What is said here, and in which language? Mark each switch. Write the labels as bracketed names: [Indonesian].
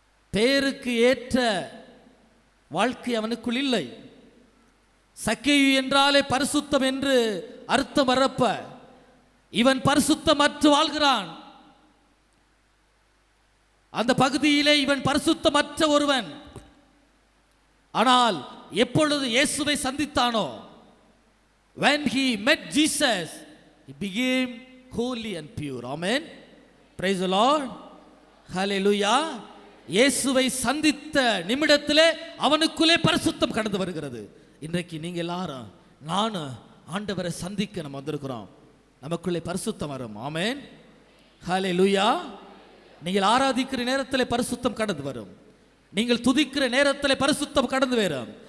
[Tamil] பெயருக்கு ஏற்ற வாழ்க்கை அவனுக்குள் இல்லை. சக்கேயு என்றாலே பரிசுத்தம் என்று அர்த்தம் வரப்ப, இவன் பரிசுத்தமற்று வாழ்கிறான். அந்த பகுதியிலே இவன் பரிசுத்தமற்ற ஒருவன். ஆனால் எப்பொழுது இயேசுவை சந்தித்தானோ, [English] when he met Jesus, he became holy and pure. Amen. Praise the Lord. Hallelujah. [Tamil] இயேசுவை சந்தித்த நிமிடத்திலே அவனுக்குள்ளே பரிசுத்தம் கடந்து வருகிறது. இன்றைக்கு நீங்க எல்லாரும் நானும் ஆண்டவரை சந்திக்க நம்ம வந்திருக்கிறோம். நமக்குள்ளே பரிசுத்தம் வரும். ஆமென். ஹல்லேலூயா. நீங்கள் ஆராதிக்கிற நேரத்தில் பரிசுத்தம் கடந்து வரும். நீங்கள் துதிக்கிற நேரத்தில் பரிசுத்தம் கடந்து வரும்.